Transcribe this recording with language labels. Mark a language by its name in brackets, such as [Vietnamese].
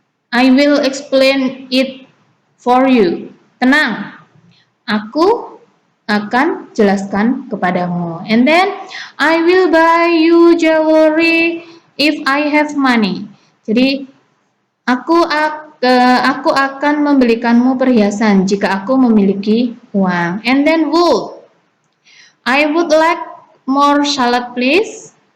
[English] I will explain it for you. [Indonesian] Tenang. Aku akan jelaskan kepadamu. [English] And then I will buy you jewelry if I have money. [Indonesian] Jadi aku akan membelikanmu perhiasan jika aku memiliki uang. [English] And then would. I would like more salad please.